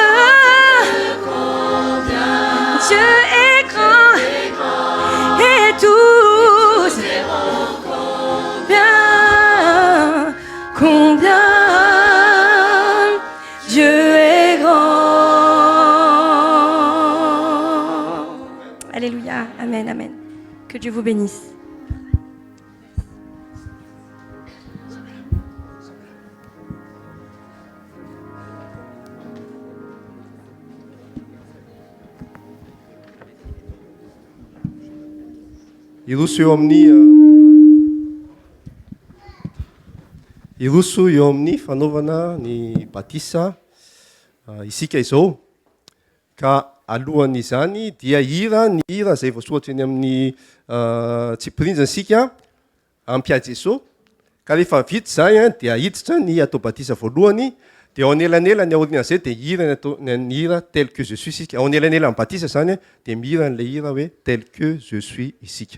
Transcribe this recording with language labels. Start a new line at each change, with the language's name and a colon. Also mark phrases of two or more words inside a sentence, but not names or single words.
French: Dieu est grand et tous combien Dieu est grand. Alléluia, amen, amen. Que Dieu vous bénisse.
Malagasy: Ilusu eo amin'ny fanaovana ny batisa isika izao. Ka alohan'izany dia ny hira izay voasoratra eny amin'ny tsipirinjana sika ampiady Jesosy. Ka rehefa vita izay dia hiditra ny atao batisa voalohany. Dia ao anelanelany aorian'izay dia hira ny hira
French: tel que je suis
Malagasy: isika. Ao anelanelany batisa zany dia mihira n'ilay hira hoe
French: tel que je suis
Malagasy: isika.